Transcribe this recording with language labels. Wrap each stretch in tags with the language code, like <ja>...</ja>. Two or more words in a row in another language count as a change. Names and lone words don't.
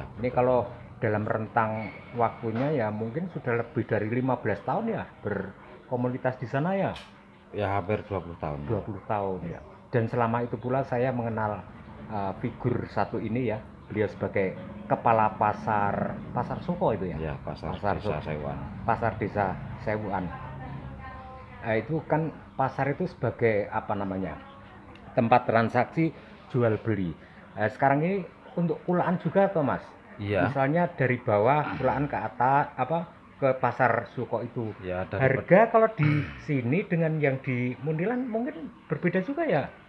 <id>Ini kalau dalam rentang waktunya ya mungkin sudah lebih dari 15 tahun ya berkomunitas di sana ya. Ya hampir 20 tahun. 20 tahun ya. Dan selama itu pula saya mengenal figur satu ini ya. Beliau sebagai kepala pasar Suko itu ya. Ya, pasar Pasar desa Suko. Sewuan. Pasar desa Sewuan. Itu kan pasar itu sebagai apa namanya? Tempat transaksi jual beli. Sekarang ini untuk kulaan juga atau Mas? Iya. Misalnya dari bawah kulaan ke atas ke pasar Suko itu. Ya, Harga kalau di sini dengan yang di Mundilan mungkin berbeda juga ya?</id>